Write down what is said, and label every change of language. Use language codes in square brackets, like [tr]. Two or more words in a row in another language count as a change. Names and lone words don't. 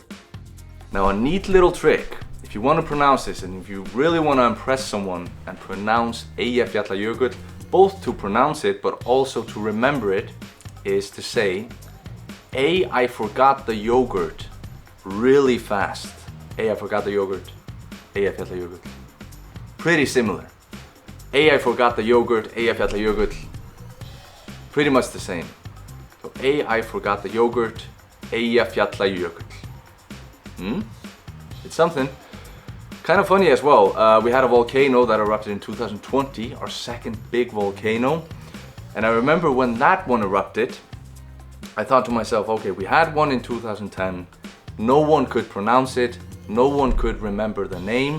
[en] Now a neat little trick, if you want to pronounce this and if you really want to impress someone and pronounce Eyjafjallajökull, both to pronounce it but also to remember it, is to say A, I forgot the yogurt really fast. A, I forgot the yogurt. A, I fjalla jökull. Pretty similar. A, I forgot the yogurt. A, I fjalla jökull. Pretty much the same. So A, I forgot the yogurt. A, I fjalla jökull. It's something. Kind of funny as well. We had a volcano that erupted in 2020, our second big volcano. And I remember when that one erupted, I thought to myself, okay, we had one in 2010. No one could pronounce it. No one could remember the name.